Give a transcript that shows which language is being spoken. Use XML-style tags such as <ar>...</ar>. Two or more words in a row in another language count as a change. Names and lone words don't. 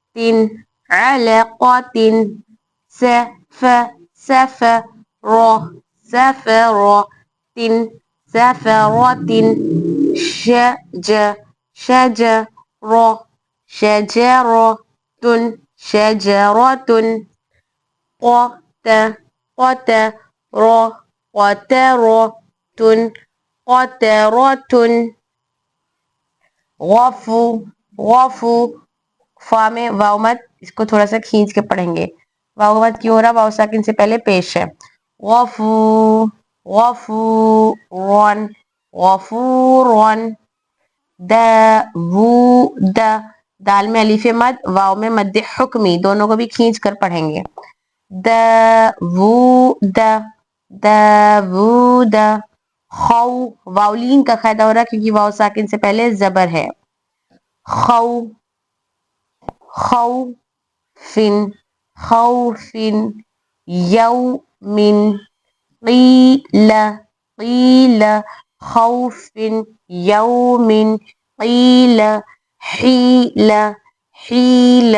<ar>علقة سفر سفرة سفرة شجرة شجرة شجرة قطرة قطرة قطرة غفو.</ar> <ur>فا میں واو مت اس کو تھوڑا سا کھینچ کے پڑھیں گے. واو مت کیوں ہو رہا؟ واو ساکن سے پہلے پیش ہے.</ur> <ar>غفو غفورن غفورن داوود.</ar> <ur>دال میں الف مد واو میں مد حکمی دونوں کو بھی کھینچ کر پڑھیں گے.</ur> <ar>داوود داوود.</ar> <ur>خو واولین کا قاعدہ ہو رہا ہے کیونکہ واو ساکن سے پہلے زبر ہے.</ur> <ar>خو خوفن خوفن یومن قیل قیل خوف یوم قیل حیل حیل.</ar>